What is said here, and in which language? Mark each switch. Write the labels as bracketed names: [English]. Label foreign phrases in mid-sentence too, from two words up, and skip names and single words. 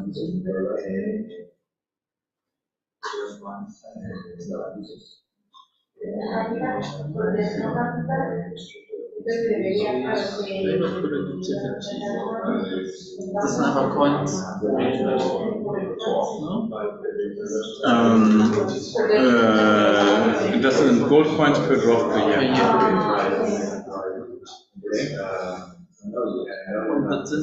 [German] Das sind einfach Coins. Das sind [English] Gold Coins [German] per Drop per Jahr. Und das sind